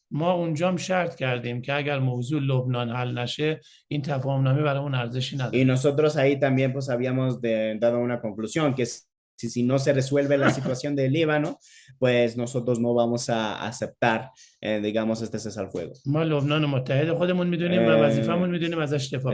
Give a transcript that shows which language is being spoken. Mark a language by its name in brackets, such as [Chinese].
[Persian] ما اونجام شرط کردیم که اگر موضوع لبنان حل نشه این تفاهم‌نامه برامون ارزشی نداره. [Spanish] Y nosotros ahí también pues habíamos dado una conclusión que si no se resuelve la situación del Líbano, pues nosotros no vamos a aceptar, digamos, este cese al fuego. [Persian] ما لبنان متحد خودمون میدونیم و وظیفمون میدونیم ازش دفاع